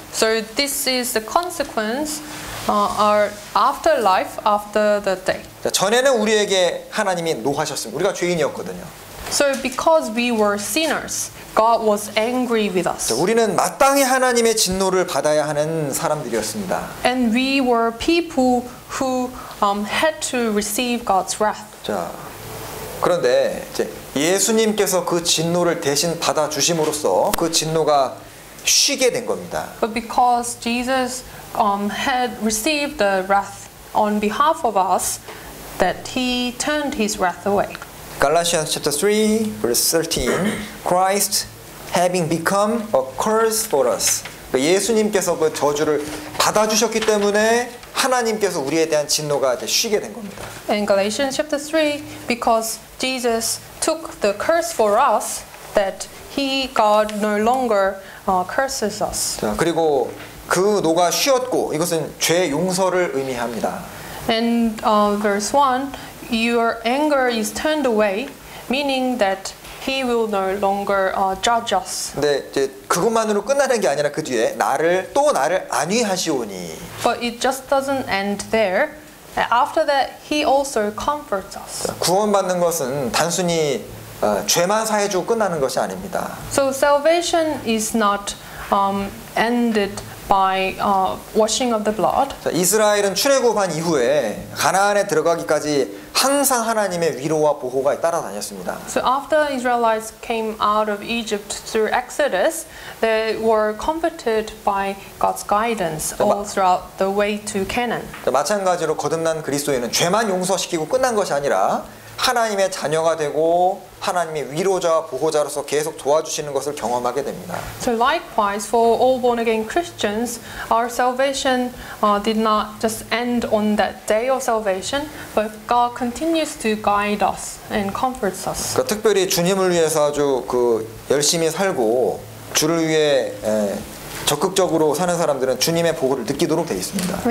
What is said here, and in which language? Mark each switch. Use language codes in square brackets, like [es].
[en] So this is the consequence, our afterlife after the day. [ko] 자, 전에는 우리에게 하나님이 노하셨습니다. 우리가 죄인이었거든요. [en] So because we were sinners, God was angry with us. [ko] 자, 우리는 마땅히 하나님의 진노를 받아야 하는 사람들이었습니다. [en] And we were people who had to receive God's wrath. [ko] 자, 그런데 이제 예수님께서 그 진노를 대신 받아 주심으로써 그 진노가 쉬게 된 겁니다. [en] But because Jesus had received the wrath on behalf of us, that he turned his wrath away. Galatians chapter 3 verse 13 Christ having become a curse for us. [ko] 예수님께서 그 저주를 받아 주셨기 때문에 하나님께서 우리에 대한 진노가 이제 쉬게 된 겁니다. [en] In Galatians chapter 3, because Jesus took the curse for us, that God no longer curses us. [ko] 자, 그리고 그 노가 쉬었고 이것은 죄 용서를 의미합니다. [en] And verse 1, your anger is turned away, meaning that He will no longer judge us. [ko] 근데 이제 그것만으로 끝나는 게 아니라 그 뒤에 나를 안위하시오니. [en] But it just doesn't end there. After that, He also comforts us. [ko] 자, 구원받는 것은 단순히 죄만 사해주고 끝나는 것이 아닙니다. [en] So salvation is not ended by washing of the blood. [ko] 자, 이스라엘은 출애굽한 이후에 가나안에 들어가기까지 항상 하나님의 위로와 보호가 따라다녔습니다. [en] So after Israelites came out of Egypt through Exodus, they were comforted by God's guidance all throughout the way to Canaan. [ko] 자, 마찬가지로 거듭난 그리스도인은 죄만 용서시키고 끝난 것이 아니라 하나님의 자녀가 되고 하나님의 위로자와 보호자로서 계속 도와주시는 것을 경험하게 됩니다. [en] So likewise, for all born-again Christians, our salvation did not just end on that day of salvation, but God continues to guide us and comforts us. [ko] 그러니까 특별히 주님을 위해서 아주 열심히 살고 주를 위해 적극적으로 사는 사람들은 주님의 보호를 느끼도록 되어 있습니다.